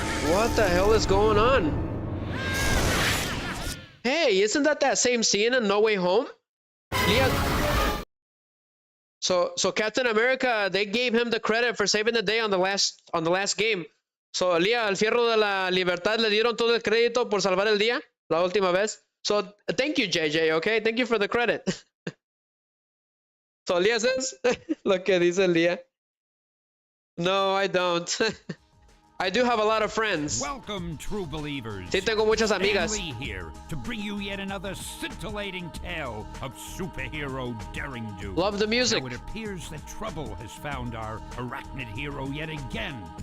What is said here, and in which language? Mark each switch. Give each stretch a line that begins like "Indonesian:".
English: What the hell is going on? Hey, isn't that same scene in No Way Home? Yeah. So Captain America, they gave him the credit for saving the day on the last game.
Spanish: So Lía, al Fierro de la Libertad le dieron todo el crédito por salvar el día la última vez.
English: So thank you, JJ, okay? Thank you for the credit. So Lía says
Spanish: lo que dice Lía.
English: No, I don't. I do have a lot of friends. Welcome, true believers.
Spanish: Sí, tengo muchas amigas.
English: Stan Lee here to bring you yet another scintillating tale of superhero daring do. Love the music. Now it appears that trouble has found our arachnid hero yet again.